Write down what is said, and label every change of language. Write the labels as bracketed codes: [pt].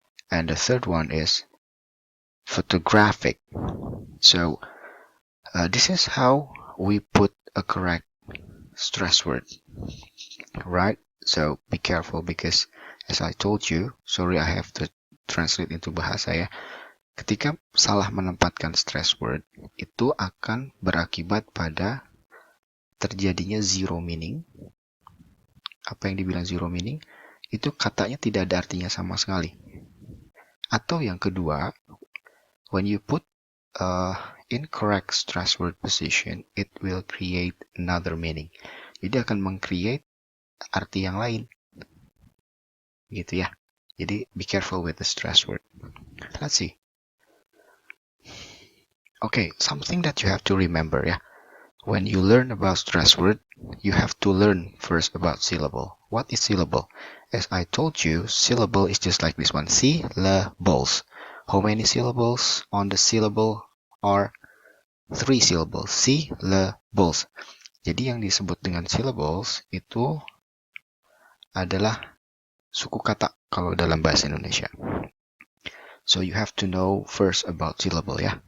[en] And the third one is photographic. So this is how we put a correct stress word, right? So be careful, because as I told you, sorry I have to translate into bahasa ya. [id] Ketika salah menempatkan stress word, itu akan berakibat pada terjadinya zero meaning. Apa yang dibilang zero meaning? Itu katanya tidak ada artinya sama sekali. Atau yang kedua, [en] when you put incorrect stress word position, it will create another meaning. [id] Jadi akan meng-create arti yang lain. Gitu ya. [en] Jadi be careful with the stress word. Let's see. Okay, something that you have to remember ya. When you learn about stress word, you have to learn first about syllable. What is syllable? As I told you, syllable is just like this one. Syllables. How many syllables on the syllable are 3 syllables. Syllables. [id] Jadi yang disebut dengan syllables itu adalah suku kata kalau dalam bahasa Indonesia. [en] So you have to know first about syllable ya.